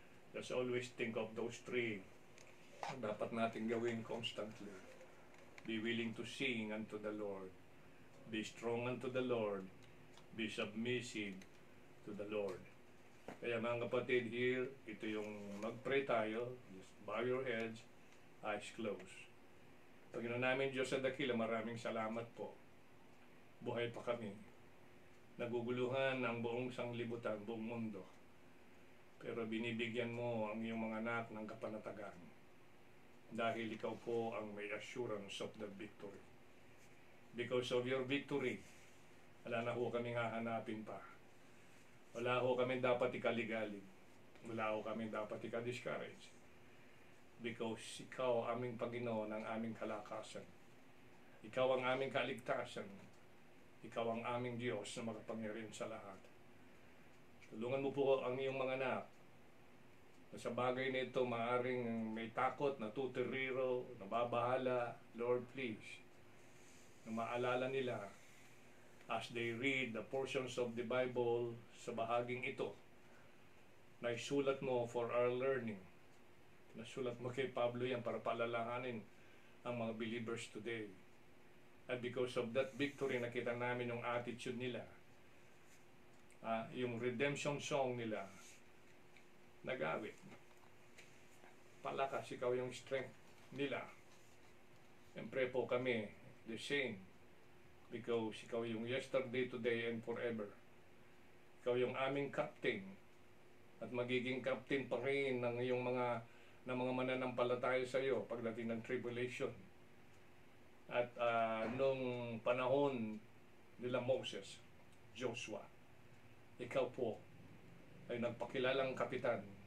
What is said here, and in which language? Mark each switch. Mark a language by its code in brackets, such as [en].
[en] Just always think of those three [tl] dapat natin gawin [en] constantly. Be willing to sing unto the Lord. Be strong unto the Lord. Be submissive to the Lord. [tl] Kaya mga kapatid, here, ito yung mag-pray tayo. [en] Just bow your heads, eyes closed. [tl] Panginoon namin, Diyos sa dakila, maraming salamat po. Buhay pa kami. Naguguluhan ang buong sanglibutan, buong mundo. Pero binibigyan mo ang iyong mga anak ng kapanatagan. Dahil ikaw po ang may [en] assurance of the victory. Because of your victory, [tl] wala na ho kaming hahanapin pa. Wala ho kami dapat ikaligalig. Wala ho kami dapat ika-discourage. Because ikaw aming Panginoon, ang aming kalakasan. Ikaw ang aming kaligtasan. Ikaw ang aming Diyos na makapangyarihan sa lahat. Tulungan mo po ang iyong mga anak na sa bagay na ito maaring may takot, natutiriro, nababahala. [en] Lord, please, [tl] na maalala nila [en] as they read the portions of the Bible [tl] sa bahaging ito na isulat mo [en] for our learning. [tl] Nasulat mo kay Pablo yan para paalalahanin ang mga believers today. [en] And because of that victory, [tl] nakita namin yung attitude nila. Yung [en] redemption song [tl] nila, nag-awit. Palakas, ikaw yung strength nila. Siyempre po kami, [en] the same. Because ikaw yung yesterday, today, and forever. [tl] Ikaw yung aming [en] captain. [tl] At magiging captain pa rin ng iyong mga mananampalataya sa iyo pagdating ng tribulation. At nung panahon nila Moses, Joshua, ikaw po ay nagpakilalang kapitan.